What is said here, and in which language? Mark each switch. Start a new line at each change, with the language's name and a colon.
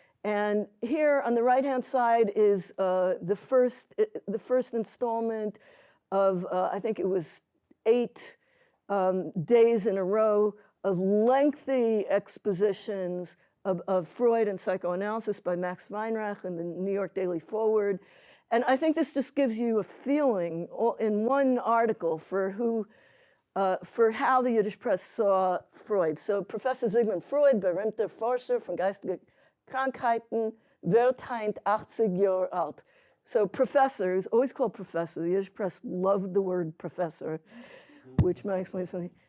English: And here on the right-hand side is the first installment of, I think it was 8 days in a row of lengthy expositions of Freud and psychoanalysis by Max Weinreich in the New York Daily Forward. And I think this just gives you a feeling in one article for how the Yiddish press saw Freud.
German: So Professor Sigmund Freud, berühmter Forscher von geistigen Krankheiten, wird 80 Jahre alt.
English: So professor is always called professor. The Yiddish press loved the word professor, which might explain something.